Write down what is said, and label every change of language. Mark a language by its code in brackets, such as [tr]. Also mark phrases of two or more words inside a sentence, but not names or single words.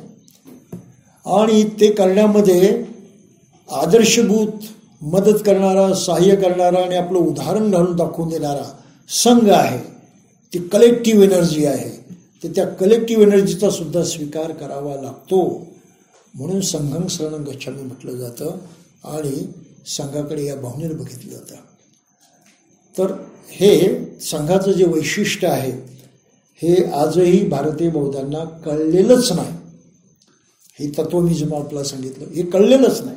[mr] आणि ते करण्यामध्ये आदर्शभूत मदत करणारा, सहाय्य करणारा आणि आपलं उदाहरण घालून दाखवून देणारा संघ आहे, ती [en] collective energy [mr] आहे. तर त्या [en] collective energy-चा [mr] सुद्धा स्वीकार करावा लागतो. म्हणून [pi] संघं शरणं गच्छामि [mr] म्हटलं जातं. आणि संघाकडे या भावनेने बघितलं जातं. तर हे संघाचं जे वैशिष्ट्य आहे हे आजही भारतीय बौद्धांना कळलेलंच नाही. हे तत्व मी जे आपल्याला सांगितलं हे कळलेलंच नाही.